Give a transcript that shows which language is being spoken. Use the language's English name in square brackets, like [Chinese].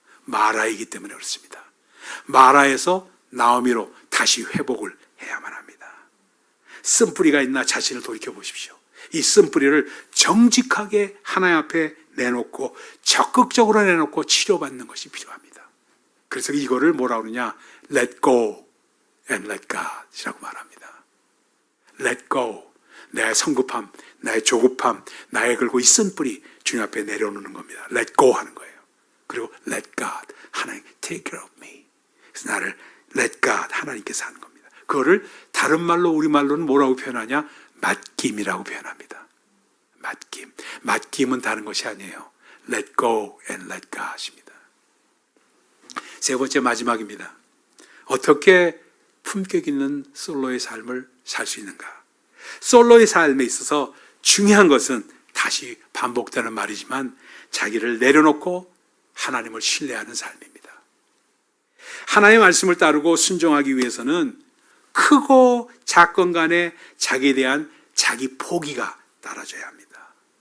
[Korean] 마라이기 때문에 그렇습니다. 마라에서 나오미로 다시 회복을 해야만 합니다. 쓴뿌리가 있나 자신을 돌이켜 보십시오. 이 쓴뿌리를 정직하게 하나님 앞에 내놓고 적극적으로 내놓고 치료받는 것이 필요합니다. 그래서 이거를 뭐라고 그러냐? [English] Let go and let God [Korean] 이라고 말합니다. [English] Let go. [Korean] 나의 성급함, 나의 조급함, 나의 걸고 이 쓴뿌리 주님 앞에 내려놓는 겁니다. [English] Let go [Korean] 하는 거예요. [English] 그리고 let God. 하나님 take care of me. [Korean] 그래서 나를 [English] let God. [Korean] 하나님께서 하는 겁니다. 그거를 다른 말로 우리말로는 뭐라고 표현하냐? 맡김이라고 표현합니다. 맡김. 맡김은 다른 것이 아니에요. [English] Let go and let God입니다. [Korean] 세 번째 마지막입니다. 어떻게 품격 있는 솔로의 삶을 살 수 있는가? 솔로의 삶에 있어서 중요한 것은 다시 반복되는 말이지만 자기를 내려놓고 하나님을 신뢰하는 삶입니다. 하나님의 말씀을 따르고 순종하기 위해서는 크고 작건 간에 자기에 대한 자기 포기가 따라져야 합니다.